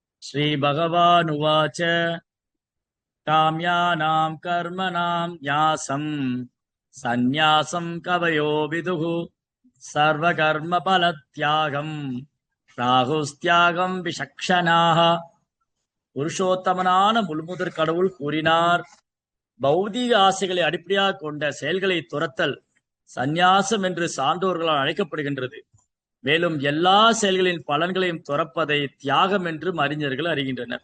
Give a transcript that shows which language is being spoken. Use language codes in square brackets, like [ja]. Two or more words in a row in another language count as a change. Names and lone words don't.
[sa] श्रीभगवानुवाच काम्यानां कर्मणां न्यासं सन्न्यासं कवयो विदुः सर्वकर्मफलत्यागं राहुस्त्यागं विचक्षणाः. [ta] புருஷோத்தமனான முழுமுதற் கடவுள் கூறினார், பௌதீக ஆசைகளை அடிப்படையாக கொண்ட செயல்களை துரத்தல் சந்நியாசம் என்று சான்றோர்களால் அழைக்கப்படுகின்றது. மேலும் எல்லா செயல்களின் பலன்களையும் துறப்பதை தியாகம் என்றும் அறிஞர்கள் அறிகின்றனர்.